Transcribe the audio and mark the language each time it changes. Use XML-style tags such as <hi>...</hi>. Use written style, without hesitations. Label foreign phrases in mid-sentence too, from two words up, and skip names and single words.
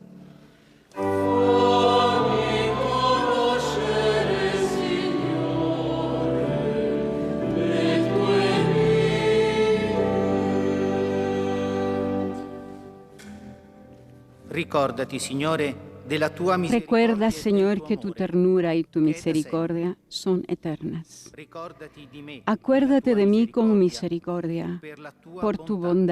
<it>Ricordati, Signore, della tua misericordia.</it> <es>Recuerda,</es> <it>e del</it> <es>Señor,</es> <it>tuo</it> <es>que tu</es> <it>amore,</it> <es>ternura y tu</es> <it>che è da</it> <es>misericordia son eternas.</es> <it>Ricordati di me,</it> <es>Acuérdate</es> <it>della tua</it> <es>de mí con misericordia,</es> <it>misericordia, per la tua</it> <es>por tu</es> <it>bontà,</it>